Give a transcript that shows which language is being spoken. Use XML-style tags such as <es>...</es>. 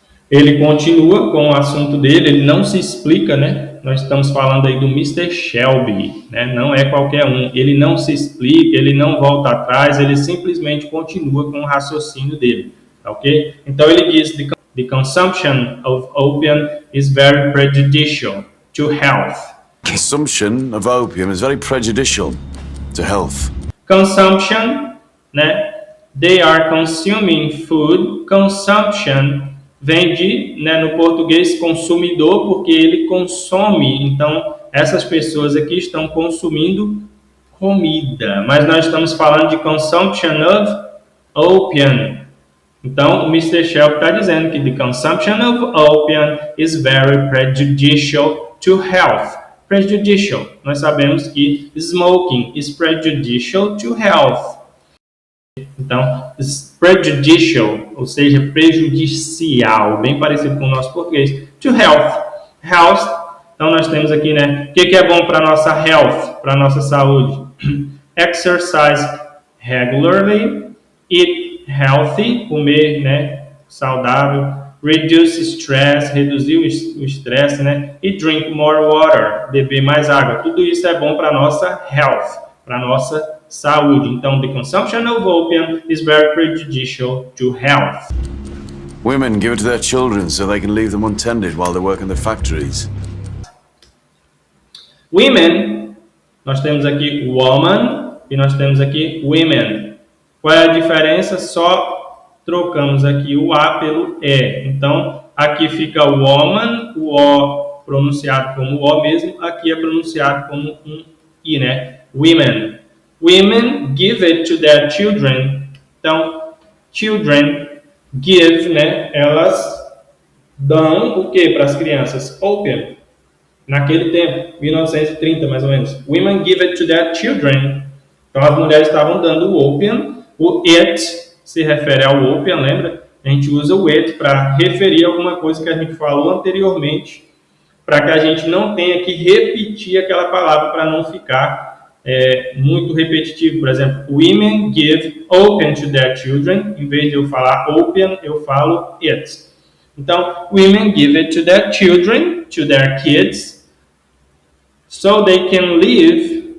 <pt>Ele continua com o assunto dele, ele não se explica, né? Nós estamos falando aí do Mr. Shelby, né? Não é qualquer um. Ele não se explica, ele não volta atrás, ele simplesmente continua com o raciocínio dele, ok? Então ele diz:</pt> <en>the consumption of opium is very prejudicial to health. Consumption of opium is very prejudicial to health. Consumption, né? They are consuming food.</en> <pt>Consumption vem de, né, no português, consumidor, porque ele consome. Então, essas pessoas aqui estão consumindo comida. Mas nós estamos falando de</pt> <en>consumption of opium.</en> <pt>Então, o Mr. Shelby está dizendo que</pt> <en>the consumption of opium is very prejudicial to health. Prejudicial.</en> <pt>Nós sabemos que</pt> <en>smoking is prejudicial to health.</en> <pt>Então, prejudicial, ou seja, prejudicial, bem parecido com o nosso português.</pt> <en>To health. Health.</en> <pt>Então, nós temos aqui, né? O que é bom para a nossa health, para a nossa saúde?</pt> <en>Exercise regularly. Eat healthy.</en> <pt>Comer, né? Saudável.</pt> <en>Reduce stress,</en> <pt>reduzir o estresse, né? E</pt> <en>drink more water,</en> <pt>beber mais água. Tudo isso é bom para a nossa health, para a nossa saúde.</pt> <en>Então, the consumption of opium is very prejudicial to health. Women give it to their children so they can leave them untended while they work in the factories.</en> <pt>Women, nós temos aqui woman e nós temos aqui women. Qual é a diferença? Só trocamos aqui o A pelo E. Então, aqui fica woman, o O pronunciado como O mesmo, aqui é pronunciado como um I, né?</pt> <en>Women. Women give it to their children. Então, children give, né?</en> <pt>Elas dão o que para as crianças? Opium. Naquele tempo, 1930 mais ou menos.</pt> <en>Women give it to their children.</en> <pt>Então, as mulheres estavam dando o opium. O it se refere ao opium, lembra? A gente usa o it para referir a alguma coisa que a gente falou anteriormente, para que a gente não tenha que repetir aquela palavra para não ficar muito repetitivo. Por exemplo,</pt> <en>women give opium to their children.</en> <pt>Em vez de eu falar opium, eu falo it.</pt> <en>Então, women give it to their children, to their kids, so they can live</en>